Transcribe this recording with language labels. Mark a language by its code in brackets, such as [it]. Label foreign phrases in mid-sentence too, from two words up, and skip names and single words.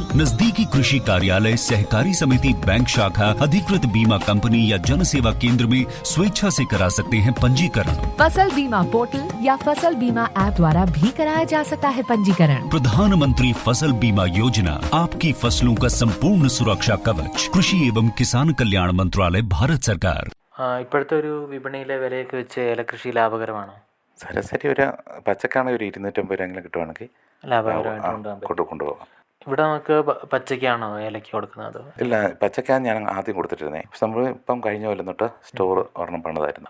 [hi] नजदीकी कृषि कार्यालय, सहकारी समिति, बैंक शाखा, अधिकृत बीमा कंपनी या जन सेवा केंद्र में स्वेच्छा से करा सकते हैं पंजीकरण। फसल बीमा पोर्टल या फसल बीमा ऐप द्वारा भी कराया जा सकता है पंजीकरण। प्रधानमंत्री फसल बीमा योजना, आपकी फसलों का संपूर्ण सुरक्षा कवच। कृषि एवं किसान कल्याण मंत्रालय, भारत सरकार। [ml] ഇപ്പോഴത്തെ ഒരു വിപണിയിലെ വിലയൊക്കെ വെച്ച് ഏലകൃഷി ലാഭകരമാണോ? ശരാശരി ഒരു പച്ചക്കാണെങ്കിൽ ഒരു 250 രൂപയെങ്കിലും കിട്ടുവാണെങ്കിൽ ലാഭകരമായിട്ട് കൊണ്ടുപോകാം. ഇവിടെ നമുക്ക് പച്ചക്കാണോ ഏലയ്ക്ക് കൊടുക്കുന്നത്? ഇല്ല, പച്ചക്കാണ് ഞാൻ ആദ്യം കൊടുത്തിരുന്നത്. പക്ഷെ നമ്മൾ ഇപ്പം കഴിഞ്ഞ കൊല്ലം തൊട്ട് സ്റ്റോർ ഒരെണ്ണം പണിതായിരുന്നു.